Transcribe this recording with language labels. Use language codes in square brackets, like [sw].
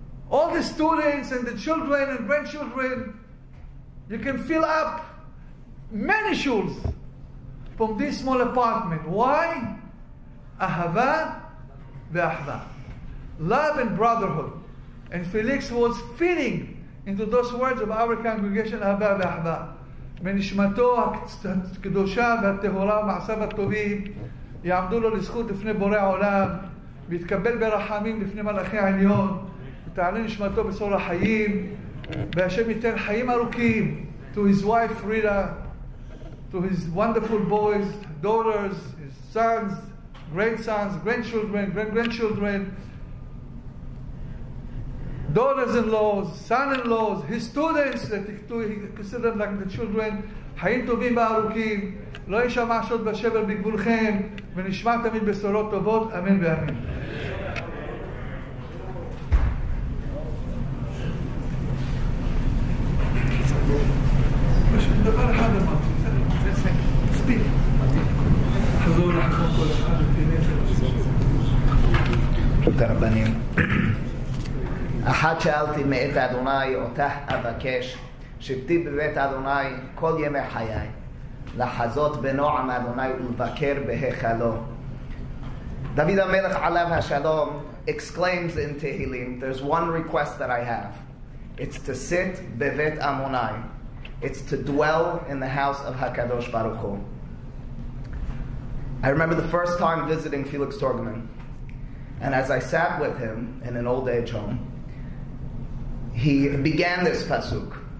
[en] All the students and the children and grandchildren, you can fill up many shuls from this small apartment. Why? Ahava ve'Ahva. Love and brotherhood. And Felix was fitting into those words of our congregation, Ahava ve'Ahva. [he] מנשמתו הקדושה והטהורה ומעשיו הטובים יעמדו לו לזכות לפני בורא העולם ויתקבל ברחמים לפני מלאכי העליון ותעלה נשמתו בסור החיים והשם ייתן חיים ארוכים [en] to his wife Rita, to his wonderful boys, daughters, his sons, grandsons, grandchildren, great-grandchildren, daughters-in-laws, son-in-laws, his students, that he considered them like the children. [he] חיים טובים וארוכים, לא יישמע שוד ושבר בגבולכם, ונשמע תמיד בשורות טובות, אמן ואמן. דבר אחד אמרתי, זה מספיק. חזור לחזור כל אחד את הרבנים. אחת שאלתי מאת אדוני, אותך אבקש, שבתי בבית אדוני כל ימי חיי, לחזות בנועם אדוני ולבקר בהיכלו. [en] David HaMelech Alav HaShalom exclaims in Tehillim, there's one request that I have. It's to sit bevet Amonai. It's to dwell in the house of HaKadosh Baruch Hu. I remember the first time visiting Felix Torgueman, and as I sat with him in an old age home, he began this pasuk.